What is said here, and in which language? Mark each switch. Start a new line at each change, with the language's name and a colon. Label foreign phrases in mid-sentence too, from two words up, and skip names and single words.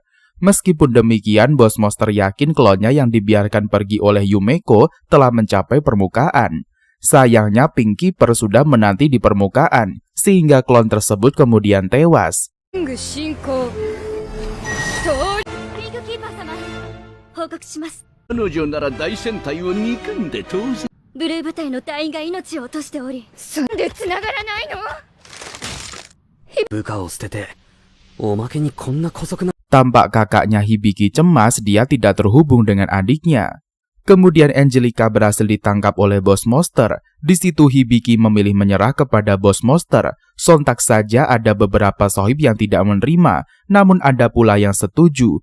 Indonesian: Meskipun demikian, Boss Monster yakin klonnya yang dibiarkan pergi oleh Yumeko telah mencapai permukaan. Sayangnya Pink Keeper sudah menanti di permukaan, sehingga klon tersebut kemudian tewas. Pink Keeper sama,
Japanese: 報告します。彼女なら大戦隊を憎んで当然。ブルー部隊の隊員が命を落としており、そんで繋がらないの？部下を捨てて、おまけにこんな姑息な。
Indonesian: Tampak kakaknya Hibiki cemas, dia tidak terhubung dengan adiknya. Kemudian Angelica berhasil ditangkap oleh Boss Monster. Di situ Hibiki memilih menyerah kepada Boss Monster. Sontak saja ada beberapa sohib yang tidak menerima, namun ada pula yang setuju.